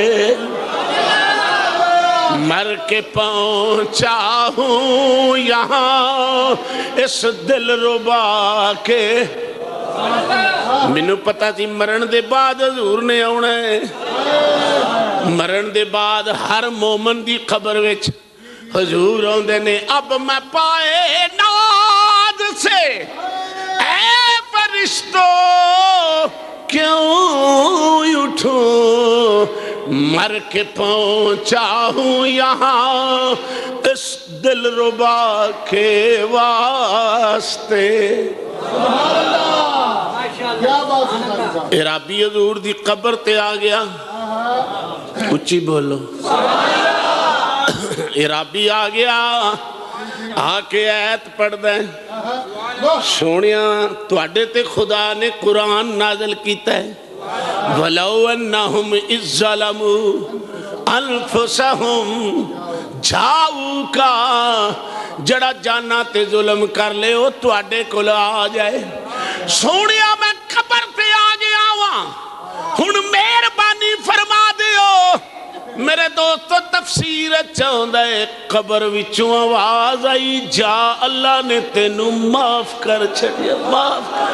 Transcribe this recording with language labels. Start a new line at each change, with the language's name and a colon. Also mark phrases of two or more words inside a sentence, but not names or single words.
Urdu: مر کے پہنچا ہوں یہاں اس دل ربا کے،
Punjabi: مینوں پتا سی مرن دے بعد حضور نے آنا ہے، مرن دے بعد ہر مومن دی قبر وچ حضور آندے نے،
Urdu: اب میں پائے ناز سے اے فرشتوں کیوں اٹھوں، مر کے پہنچا ہوں یہاں اس دل ربا کے واسطے۔
Punjabi: عرابی حضور دی قبر تے آ گیا، اچھی بولو، عرابی آ گیا، آ کے آیت پڑھ دیں، سونیاں تواڈے تے خدا نے قرآن نازل کیتا ہے،
Arabic: وَلَوْ أَنَّهُمْ إِذْ ظَلَمُوا أَنفُسَهُمْ جَاؤُوكَ،
Punjabi: جڑا جانا تے ظلم کر لے وہ تواڈے کول آ جائے، سونیاں میں قبر تے آ گیا ہوں، ہن مہربانی فرما دیو، میرے دوستو
Urdu: تفسیر چاہتا ہے،
Punjabi: قبر وچوں آواز آئی، جا اللہ نے تینوں معاف کر چھڑیا، معاف